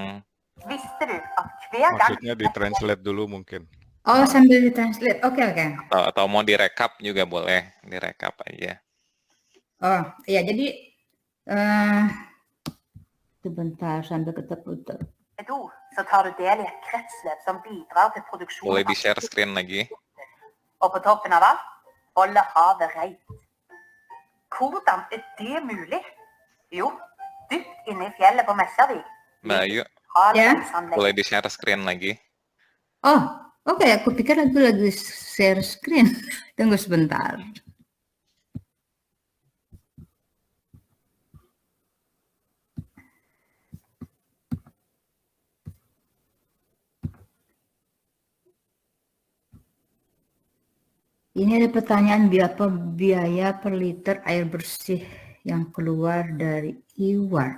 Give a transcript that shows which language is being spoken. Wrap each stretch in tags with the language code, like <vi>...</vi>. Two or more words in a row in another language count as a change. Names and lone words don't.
<id>maksudnya ditranslate dulu mungkin. Oh, sambil ditranslate. Oke. Atau mau direkap juga boleh, direkap aja. Oh, iya jadi sebentar sambil keputar.</id> <no>Så tar du del i et kretsløp som bidrar til produksjon.</no> <id>Boleh di-</id> <en>share screen</en> <id>lagi.</id> <no>Og på toppen av alt, holde havet reit. Hvordan er det mulig? Jo, dypt inne i fjellet på Mesjarvik.</no> <id>Mbak Ayu, boleh di-</id> <en>share screen</en> <id>lagi. Oh, oke. Aku pikir aku lagi</id> <en>share screen.</en> <id>Tunggu sebentar. Ini ada pertanyaan berapa biaya per liter air bersih yang keluar dari IWAR.</id>